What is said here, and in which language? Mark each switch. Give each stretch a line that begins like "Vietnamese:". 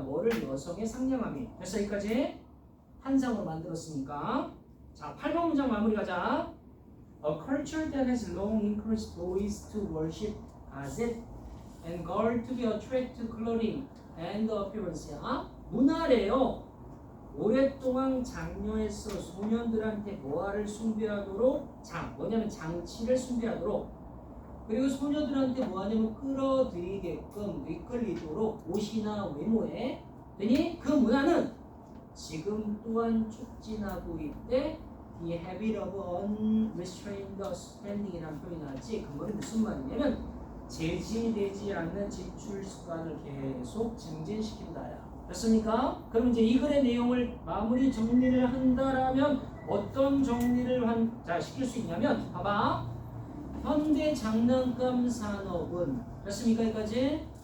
Korean: 뭐를 여성의 상냥함이. 됐어 여기까지? 환상으로 만들었으니까. 자, 8번 문장 마무리 가자.
English: A culture that has long encouraged boys to worship Gazette and girls to be attracted to clothing and appearance.
Korean: 문화래요. 오랫동안 장려해서 소년들한테 뭐를 숭배하도록 뭐냐면 장치를 숭배하도록 그리고 소녀들한테 뭐하냐면 끌어들이게끔 이끌리도록 옷이나 외모에 되니 그 문화는 지금 또한 촉진하고 있대.
English: The habit of unrestrained spending이라는
Korean: 표현이 나왔지. 그 말은 무슨 말이냐면 제지되지 않는 지출 습관을 계속 증진시킨다야. 됐습니까? 그럼 이제 이 글의 내용을 마무리 정리를 한다라면 어떤 정리를 시킬 수 있냐면 봐봐. 현대 장난감 산업은 됐습니까? 여기까지?